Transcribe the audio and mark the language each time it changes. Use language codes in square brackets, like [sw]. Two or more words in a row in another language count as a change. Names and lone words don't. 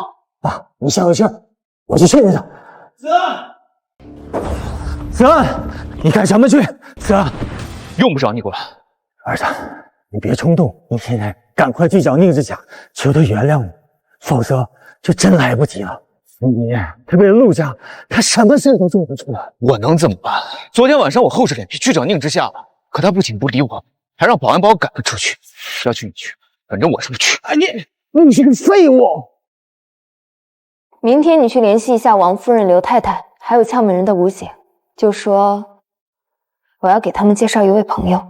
[zh] 爸，你消消氣兒，我去勸勸他。子安，子安，你幹什麼去？子安，用不着你管。兒子，你別衝動，你現在趕快去找寧之夏，求他原諒你，否則就真來不及了。你他為了陸家，他什麼事都做得出來。我能怎麼辦？昨天晚上我厚着臉皮去找寧之夏了，可他不僅不理我，還讓保安把我趕了出去。要去你去，反正我是不去。你是個廢物！明天你去聯繫一下王夫人、劉太太，還有竅門人的吳姐，就說我要給他們介紹一位朋友。